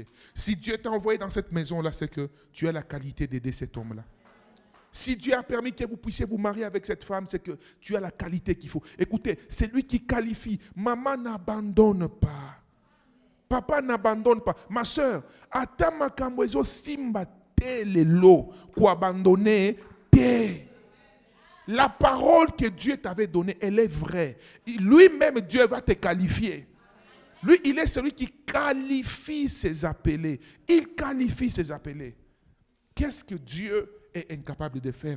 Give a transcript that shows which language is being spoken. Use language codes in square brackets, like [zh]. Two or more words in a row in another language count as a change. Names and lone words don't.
[fr] Si Dieu t'a envoyé dans cette maison-là, c'est que tu as la qualité d'aider cet homme-là. Si Dieu a permis que vous puissiez vous marier avec cette femme, c'est que tu as la qualité qu'il faut. Écoutez, c'est lui qui qualifie. Maman n'abandonne pas. Papa n'abandonne pas. Ma soeur, [ln] atama kamwezo simba te lelo ko [fr] abandonner [ln] te. [fr] La parole que Dieu t'avait donnée, elle est vraie. Lui-même, Dieu va te qualifier. Lui, il est celui qui qualifie ses appelés. Il qualifie ses appelés. Qu'est-ce que Dieu est incapable de faire?